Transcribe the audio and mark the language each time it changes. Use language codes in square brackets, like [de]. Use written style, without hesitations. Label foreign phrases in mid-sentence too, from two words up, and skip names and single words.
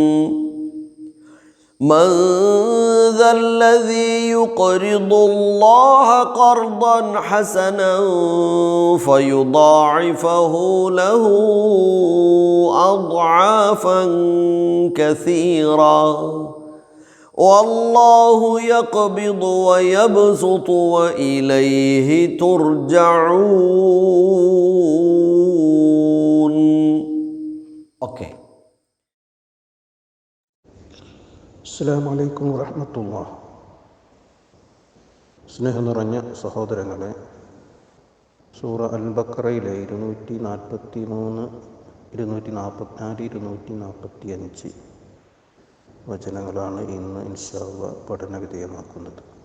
[ar] من ذا الذي يقرض الله قرضا حسنا فيضاعفه له أضعافا كثيرا والله يقبض ويبسط وإليه ترجعون. السلام عليكم ورحمة الله. [ml] സ്നേഹം നിറഞ്ഞ സഹോദരങ്ങളെ, സൂറ അൽ ബഖറയിലെ 243, 244, 245 വചനങ്ങളാണ് ഇന്ന് [ar] إن شاء الله [ml] പഠന വിധേയമാക്കുന്നത്.